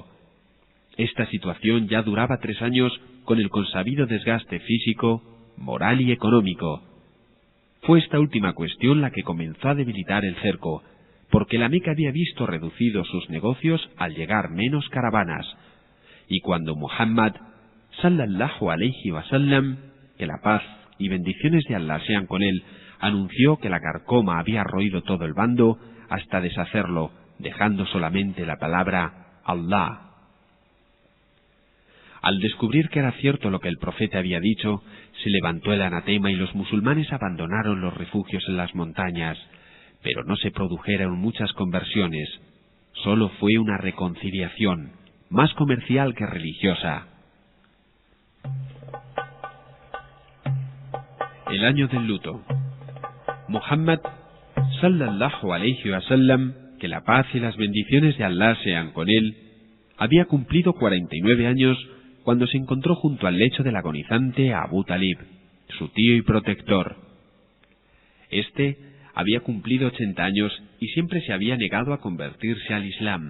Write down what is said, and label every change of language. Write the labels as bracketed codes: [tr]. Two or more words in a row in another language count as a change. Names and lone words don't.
[es] Esta situación ya duraba 3 años con el consabido desgaste físico, moral y económico. Fue esta última cuestión la que comenzó a debilitar el cerco, porque la Meca había visto reducidos sus negocios al llegar menos caravanas, y cuando Muhammad, [ar] صلى الله عليه وسلم, [es] que la paz y bendiciones de Allah sean con él, anunció que la carcoma había roído todo el bando hasta deshacerlo, dejando solamente la palabra Allah. Al descubrir que era cierto lo que el profeta había dicho, se levantó el anatema y los musulmanes abandonaron los refugios en las montañas, pero no se produjeron muchas conversiones. Solo fue una reconciliación, más comercial que religiosa. El año del luto. [ar] Muhammad, صلى الله عليه وسلم, [es] que la paz y las bendiciones de Allah sean con él, había cumplido 49 años cuando se encontró junto al lecho del agonizante Abu Talib, su tío y protector. Este había cumplido 80 años y siempre se había negado a convertirse al Islam.